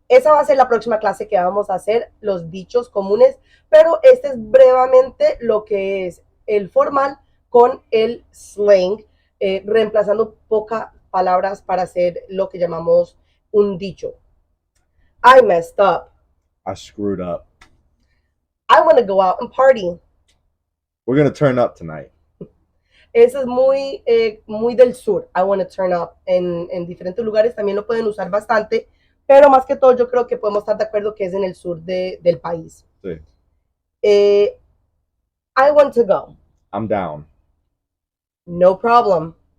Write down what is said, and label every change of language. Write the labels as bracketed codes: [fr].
[es] Esa va a ser la próxima clase que vamos a hacer, los dichos comunes, pero este es brevemente lo que es el formal con el slang, reemplazando pocas palabras para hacer lo que llamamos un dicho. [en] I messed up. I screwed up. I want to go out and party. We're going to turn up tonight. [es] Eso es muy del sur. [en] I want to turn up. [es] En diferentes lugares también lo pueden usar bastante, pero más que todo yo creo que podemos estar de acuerdo que es en el sur del país. Sí. [en] I want to go. I'm down. No problem.